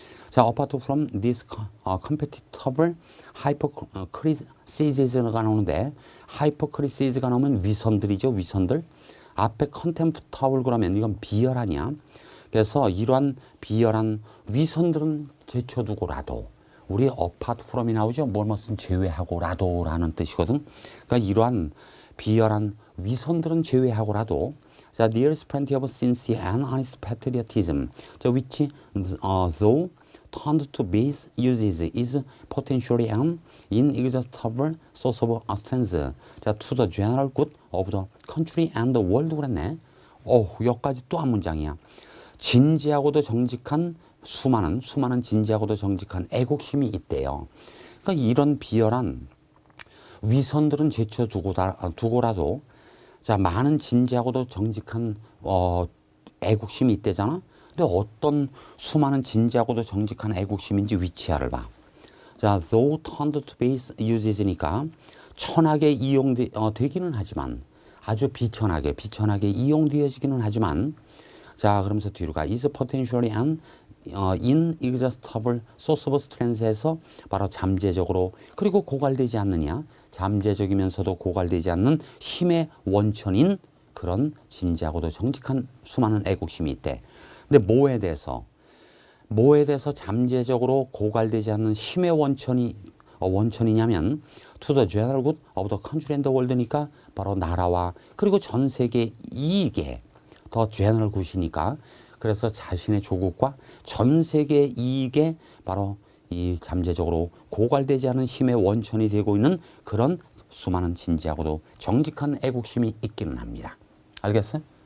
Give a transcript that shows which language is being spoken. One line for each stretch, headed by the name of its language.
English: 자, apart from this competitive hypocrisies가 나오는데 hypocrisies가
Korean: 나오면 위선들이죠. 위선들. 앞에 contemptible 그러면 이건 비열하냐. 그래서 이러한 비열한 위선들은 제쳐두고라도 우리
English: apart from
Korean: 이 나오죠. 무엇은 제외하고라도 라는 뜻이거든. 그러니까 이러한 비열한 위선들은 제외하고라도 자,
English: there is plenty of sincere and honest patriotism, which though turned to base uses is potentially an inexhaustible source of strength. 자, to the general good of the country and the world
Korean: 그랬네. 여기까지 또 한 문장이야. 진지하고도 정직한 수많은 진지하고도 정직한 애국심이 있대요. 그러니까 이런 비열한 위선들은 제쳐두고라도 자, 많은 진지하고도 정직한 애국심이 있대잖아. 근데 어떤 수많은 진지하고도 정직한 애국심인지 위치하를 봐. 자,
English: though turned to base uses
Korean: 니까 천하게 이용되기는 하지만 아주 비천하게 이용되어지기는 하지만 자, 그러면서 뒤로 가.
English: is potentially an inexhaustible source of strength에서
Korean: 바로 잠재적으로 그리고 고갈되지 않느냐. 잠재적이면서도 고갈되지 않는 힘의 원천인 그런 진지하고도 정직한 수많은 애국심이 있대. 근데 뭐에 대해서 잠재적으로 고갈되지 않는 힘의 원천이냐면
English: to the general good of the country and the world
Korean: 니까 바로 나라와 그리고 전 세계 이익에 더 general good이니까 그래서 자신의 조국과 전 세계 이익에 바로 이 잠재적으로 고갈되지 않은 힘의 원천이 되고 있는 그런 수많은 진지하고도 정직한 애국심이 있기는 합니다. 알겠어요?